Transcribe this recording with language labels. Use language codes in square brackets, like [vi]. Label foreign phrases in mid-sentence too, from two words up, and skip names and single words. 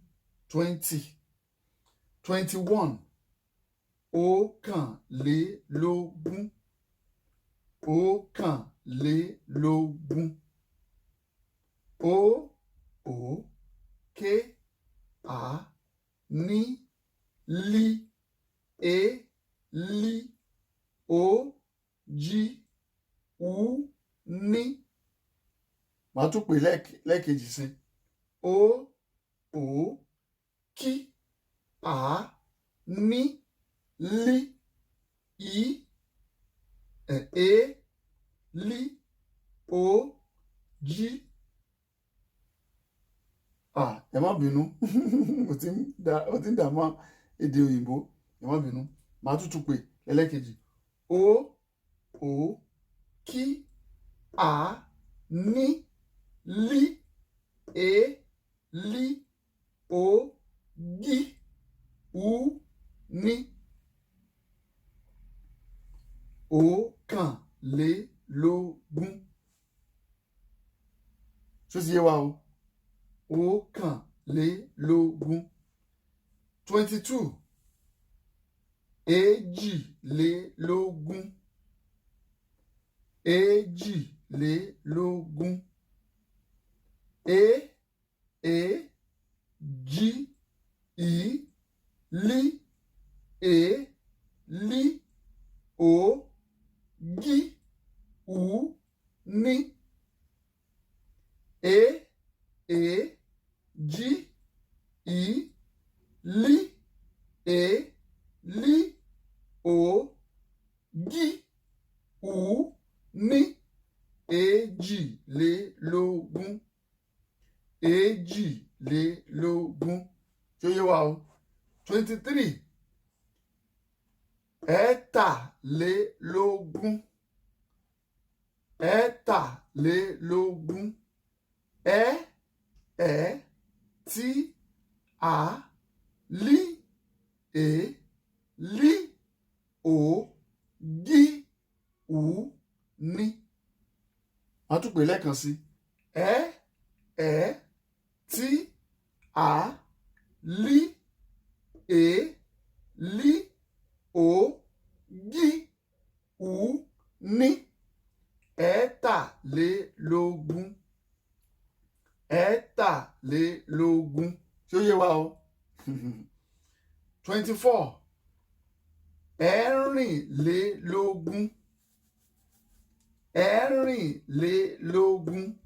[yo] 20. 21, ọ̀kànlélógún. Ọ̀kànlélógún. O, K, A, ní, lí, E, lí, O, G, U, ní. Màá tún pè lẹ́ẹ̀kejì sí. O, kí, A, ní, lí, I, E, lí, O, G. Ẹ má bínú. Ó ti ń dààmú èdè òyìnbó. Ẹ má bínú. Màá tún pè lẹ́ẹ̀kejì. O, kí, A, ní, lí, E, lí, O, G, U, ní. Ọ̀kànlélógún. Ṣó ti yé wa o? Ọ̀kànlélógún. 22, èjìlélógún. Èjìlélógún. E, G, I, lí, E, lí, O, G, U, ní. E, G, I, lí, E, lí, O, G, U, ní. Èjìlélógún. Èjìlélógún. Ṣó yé wa o? 23, ẹ̀tàlélógún. Ẹ̀tàlélógún. Tí, A, lí, E, lí, O, G, U, ní. Màá tún pè lẹ́ẹ̀kan sí. Tí, A, lí, è, lí, ó, gí, ú, ní. Ẹ̀tàlélógún. Ẹ̀tàlélógún. Ṣé ó yé wa o? 24. Ẹ̀rìnlélógún. Ẹ̀rìnlélógún.